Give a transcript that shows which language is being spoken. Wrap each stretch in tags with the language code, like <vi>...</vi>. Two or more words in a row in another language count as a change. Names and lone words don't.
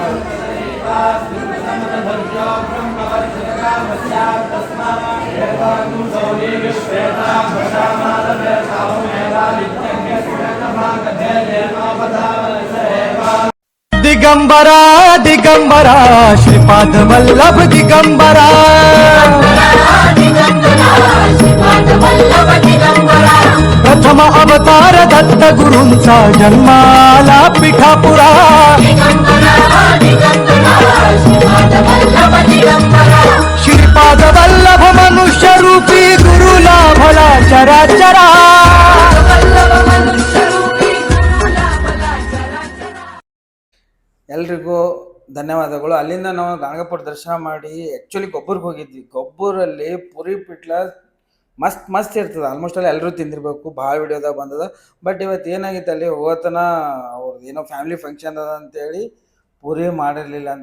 <mr>दिगंबरा दिगंबरा श्रीपाद वल्लभ दिगंबरा, प्रथम अवतार दत्त गुरूंचा जन्माला पिठापुरा, श्रीपाद वल्लभ मनुष्य रूपी गुरुला भला चराचरा.</mr> <kn>ಎಲ್ರಿಗೂ ಧನ್ಯವಾದಗಳು. ಅಲ್ಲಿಂದ ನಾವು ಗಾಣಗಾಪುರ ದರ್ಶನ ಮಾಡಿ ಆ್ಯಕ್ಚುಲಿ ಗೊಬ್ಬರಿಗೆ ಹೋಗಿದ್ವಿ. ಗೊಬ್ಬರಲ್ಲಿ ಪುರಿ ಪಿಟ್ಲ ಮಸ್ತ್ ಇರ್ತದೆ. ಆಲ್ಮೋಸ್ಟ್ ಅಲ್ಲಿ ಎಲ್ಲರೂ ತಿಂದಿರಬೇಕು, ಭಾಳ ವಿಡಿಯೋದಾಗ ಬಂದದ. ಬಟ್ ಇವತ್ತು ಏನಾಗಿತ್ತು, ಅಲ್ಲಿ ಹೋತನ ಅವ್ರದ್ದು ಏನೋ</kn> <en>family function</en> <kn>ಅದ ಅಂತೇಳಿ ಪೂರಿ ಮಾಡಿರಲಿಲ್ಲ ಅಂತ.</kn>